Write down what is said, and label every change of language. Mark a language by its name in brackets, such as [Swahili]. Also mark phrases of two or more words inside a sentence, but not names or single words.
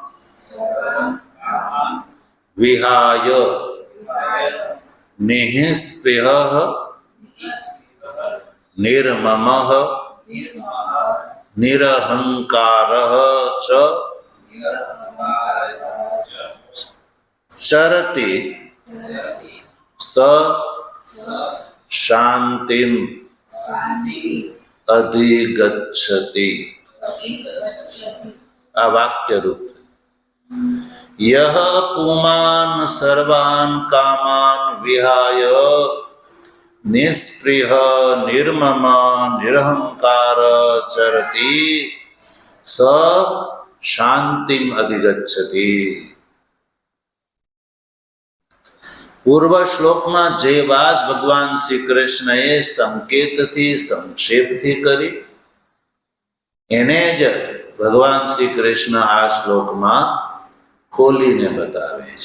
[Sanskrit] विहाय निःस्पृहः निर्ममः निरहंकारः च चरति स शांतिम अधिगच्छति. [Gujarati] આ વાક્ય રૂપ. [Sanskrit] यह पुमान सर्वान कामान विहाय निस्पृह निर्मम निरहंकार चरति स शांतिम अधिगच्छति. [Gujarati] પૂર્વ શ્લોકમાં જે વાત ભગવાન શ્રી કૃષ્ણએ સંકેતથી સંક્ષેપથી કરી એને જ ભગવાન શ્રી કૃષ્ણ આ શ્લોકમાં ખોલીને બતાવે છે.